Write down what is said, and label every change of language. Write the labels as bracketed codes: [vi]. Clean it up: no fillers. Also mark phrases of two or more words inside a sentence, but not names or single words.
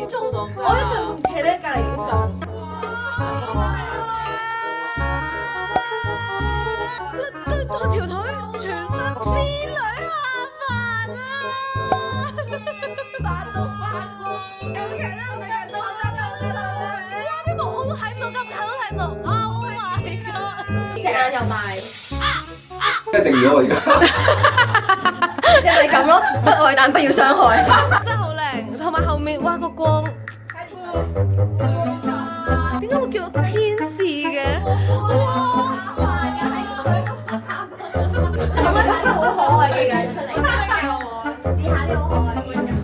[yue] 做到我一陣唔企喺隔離影相。對條腿全身之女下凡啊！扮到發光，有劇啦！我哋多得哇！啲毛孔都睇唔到，咁近都睇唔到。 [en] Oh my god！ [yue] 隻眼又大，一直搖我而家，即係咁咯，不愛但不要傷害。真係好靚，同埋後面哇個光，點解會叫天使嘅？咁樣真係好可愛嘅樣出嚟，試下啲好可愛嘅樣。